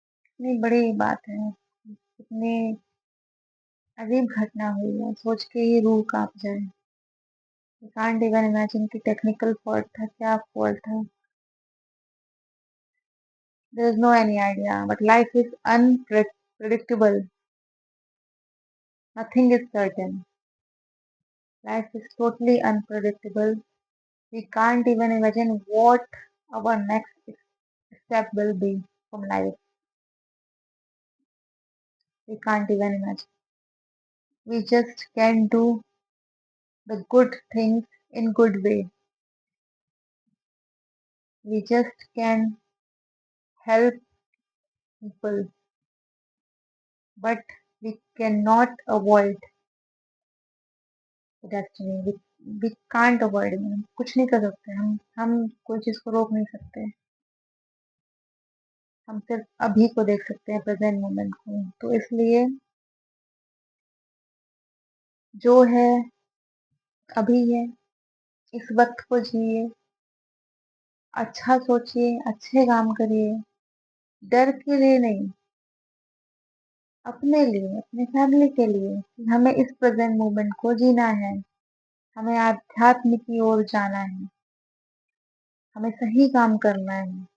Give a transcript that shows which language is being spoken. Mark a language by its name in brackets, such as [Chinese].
[Hindi] इतनी बड़ी बात है, इतनी अजीब घटना हुई है, सोच के ही रूह काँप जाए। [English] I can't even imagine कि technical fault [Hindi] था, क्या फॉल्ट था। [English] There is no any idea, but life is unpredictable, nothing is certain. Life is totally unpredictable. We can't even imagine what our next step will be from life. We can't even imagine. We just can do the good things in good way. We just can help people, but we cannot avoid the destiny. We can't avoid it. [Hindi] हम कुछ नहीं कर सकते, हम कोई चीज़ को रोक नहीं सकते। हम सिर्फ अभी को देख सकते हैं, प्रेज़ेंट मोमेंट को। तो इसलिए जो है अभी है, इस वक़्त को जिए, अच्छा सोचिए, अच्छे काम करिए, डर के लिए नहीं, अपने लिए, अपनी फैमिली के लिए कि हमें इस प्रेज़ेंट मोमेंट को जीना है, हमें आध्यात्म की ओर जाना है, हमें सही काम करना है।